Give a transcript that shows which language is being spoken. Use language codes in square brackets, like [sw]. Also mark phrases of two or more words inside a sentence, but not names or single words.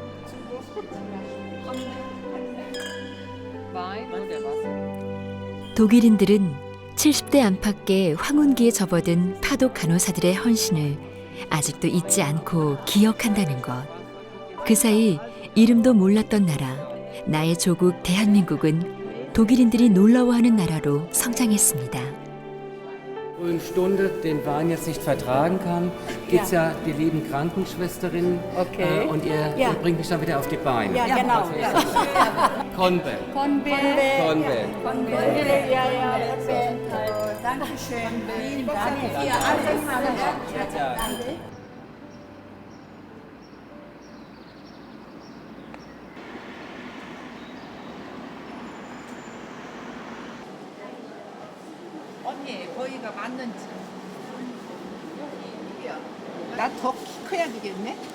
[ko] 독일인들은 70대 안팎의 황혼기에 접어든 파독 간호사들의 헌신을 아직도 잊지 않고 기억한다는 것. 그 사이 이름도 몰랐던 나라, 나의 조국 대한민국은 독일인들이 놀라워하는 나라로 성장했습니다. [de] Stunde den Wein jetzt nicht vertragen kann, gibt es ja die lieben Krankenschwesterinnen und ihr bringt mich dann wieder auf die Beine. Ja, genau. [ko] Konbe. Konbe. Konbe. [de] Dankeschön. Vielen Dank. Hier, alles. [ko] 언니, 거기가 맞는지. 나 더 커야 되겠네?